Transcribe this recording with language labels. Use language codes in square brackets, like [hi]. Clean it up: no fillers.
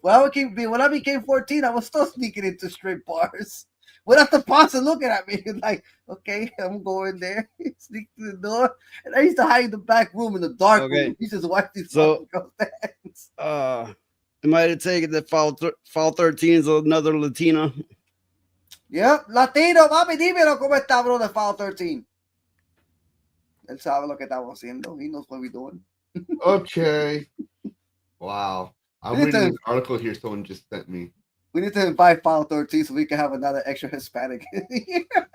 [en] When I became 14, I was still sneaking into strip bars without the boss looking at me. Like, okay, I'm going there. Sneak through the door. And I used to hide in the back room in the dark room. He just watch these fucking girls dance. Am I to take it that file 13 is another Latina? [es] Yep, Latino, papi, dímelo cómo está, bro, de file 13. Él sabe lo que estamos haciendo. [en] He knows what we're doing. Okay. Wow. I'm reading an article here someone just sent me. We need to invite file 13 so we can have another extra Hispanic here.